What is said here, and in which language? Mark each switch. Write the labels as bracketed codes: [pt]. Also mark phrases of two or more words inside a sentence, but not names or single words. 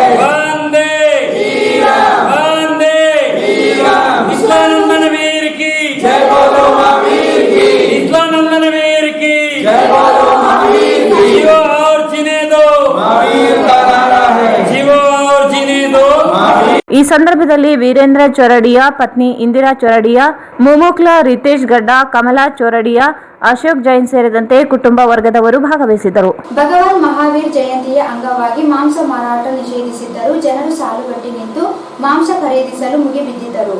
[hi] वंदे वंदे इस्लानंदन वीर की जय बोलो महावीर की. इस्लानंदन वीर की जय बोलो महावीर की. जीवो और जीने दो, महावीर का नारा है. जीवो और जीने दो. [kn] ಈ ಸಂದರ್ಭದಲ್ಲಿ ವೀರೇಂದ್ರ ಚೊರಡಿಯಾ, ಪತ್ನಿ ಇಂದಿರಾ ಚೊರಡಿಯಾ, ಮೊಮೊಕ್ಲ ರಿತೇಶ್ ಗಡ್ಡ, ಕಮಲಾ ಚೊರಡಿಯಾ, ಅಶೋಕ್ ಜೈನ್ ಸೇರಿದಂತೆ ಕುಟುಂಬ ವರ್ಗದವರು ಭಾಗವಹಿಸಿದರು. ಭಗವಾನ್ ಮಹಾವೀರ್ ಜಯಂತಿಯ ಅಂಗವಾಗಿ ಮಾಂಸ ಮಾರಾಟ ನಿಷೇಧಿಸಿದ್ದರೂ ಜನರು ಸಾಲುಗಟ್ಟಿ ನಿಂತು ಮಾಂಸ ಖರೀದಿಸಲು ಮುಗಿಬಿದ್ದಿದ್ದರು.